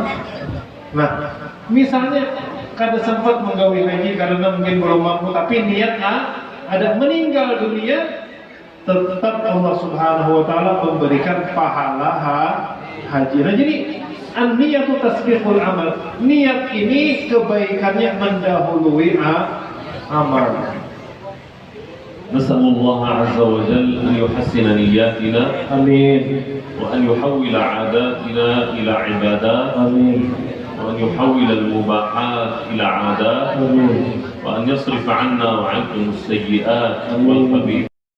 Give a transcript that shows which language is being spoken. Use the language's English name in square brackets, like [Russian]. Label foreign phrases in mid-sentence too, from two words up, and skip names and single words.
[Banjar] Nah, misalnya kada sempat menggawi haji karena mungkin belum mampu, tapi niat ada meninggal dunia, tetap [Arabic] الله سبحانه وتعالى [Banjar] memberikan pahala haji. [Indonesian] Nah, jadi [Arabic] النية تسبق العمل. [Indonesian] Niat ini kebaikannya mendahului amal. [Arabic] نسأل الله عز وجل أن يحسن نياتنا آمين وأن يحول عاداتنا إلى عبادات آمين وأن يحول المباحات إلى عادات آمين وأن يصرف عنا وعنكم السيئات والخبيثات.